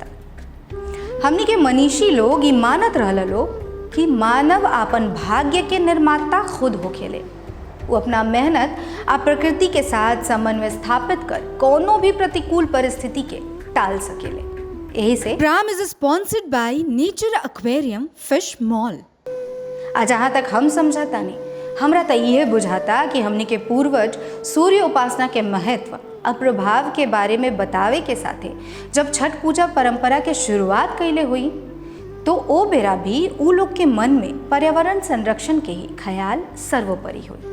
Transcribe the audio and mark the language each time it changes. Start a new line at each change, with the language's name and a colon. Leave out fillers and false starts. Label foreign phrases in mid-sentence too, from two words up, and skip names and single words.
Bhojpuri: हमनी के मनीषी लोग ये मानत रहल लोग कि मानव अपन भाग्य के निर्माता खुद होखेले। वो अपना मेहनत आ प्रकृति के साथ समन्वय स्थापित कर कोनो भी प्रतिकूल परिस्थिति के टाल सकेले। यही से
English: Program is sponsored by Nature Aquarium Fish Mall.
Bhojpuri: जहाँ तक हम समझाता नहीं, हमरा तो यह बुझाता कि हमनी के पूर्वज सूर्य उपासना के महत्व और प्रभाव के बारे में बतावे के साथे जब छठ पूजा परंपरा के शुरुआत कैले हुई तो ओ बेरा भी उ लोग के मन में पर्यावरण संरक्षण के ही ख्याल सर्वोपरि हुई।